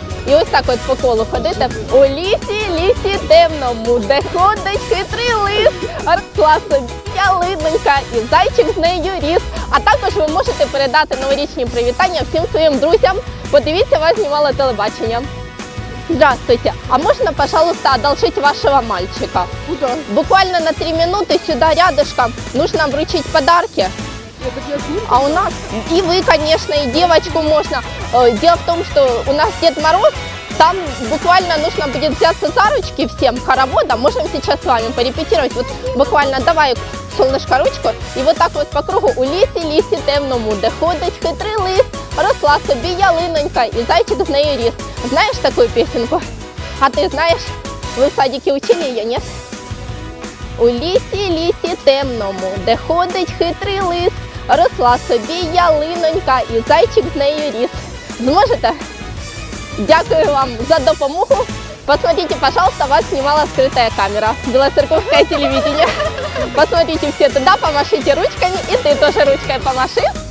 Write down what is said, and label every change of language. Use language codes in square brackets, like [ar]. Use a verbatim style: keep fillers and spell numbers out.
[uk] І ось так от по колу ходити. У лісі, лісі темному, де ходить хитрий лис. Росла собі ялинонька, і зайчик з нею ріс. А також ви можете передати новорічні привітання всім своїм друзям. Подивіться, вас знімало телебачення. [ru] Здравствуйте. А можно, пожалуйста, одолжить вашего мальчика? Куда? Буквально на три минуты сюда рядышком нужно вручить подарки. Я так я жду. А у нас, и вы, конечно, и девочку можно. Э, Дело в том, что у нас Дед Мороз, там буквально нужно будет взяться за ручки всем хороводом. Можем сейчас с вами порепетировать. Вот буквально давай, солнышко, ручку. И вот так вот по кругу. [uk] У лісі, лісі темному, де ходить хитрий лис. Росла собі ялинонька, і зайчик з нею ріс. Знаєш таку пісеньку? А ти знаєш? Ви в садіки учили її, ні? У лісі, лісі темному, де ходить хитрий лис. Росла собі ялинонька, і зайчик з нею ріс. Зможете? Дякую вам за допомогу. [ru] Посмотрите, пожалуйста, вас снимала скрытая камера. Белоцерковское телевидение. Посмотрите все туда, помашите ручками, и ты тоже ручкой помаши.